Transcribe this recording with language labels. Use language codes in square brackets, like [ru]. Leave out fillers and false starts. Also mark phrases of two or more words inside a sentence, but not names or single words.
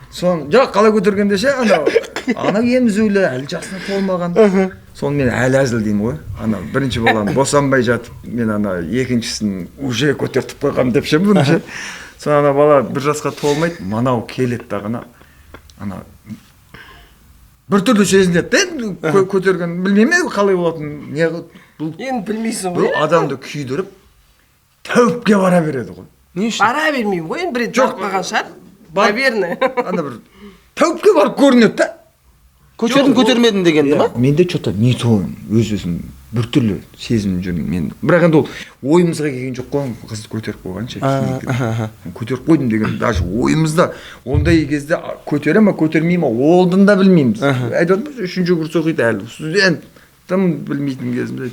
[kk] соны жоқ қалай көтергенде ше анау емізулі әлі жасына толмаған соны мен әлі әзілдеймін ғой ана бірінші баланы босанбай жатып мен ана екіншісін уже көтертіп қойғам деп ше бұны ше соны ана бала 1 жасқа толмайды мынау келеді дағына ана біртүрлі сезінеді да көтерген білмеймін қалай болатынын не бұл енді білмейсің ғой бұл адамды күйдіріп тәуіпке бара береді ғой не үшін бара бермеймін ғой енді бір рет барып шығар наверное ана бір тәуіпке барып көрінеді да көтердім көтермедім дегенді ма менде [ru] что то не то [kk] өз-өзім біртүрлі сезім жүрмін мен бірақ енді ол ойымызға келген жоқ қой қызды көтеріп қойғанша көтеріп қойдым деген даже ойымызда ондай кезде көтере ма көтермей ма олдын да білмейміз айтып отырмыз 3-ші курс оқиды әлі студент тым білмейтін кезімде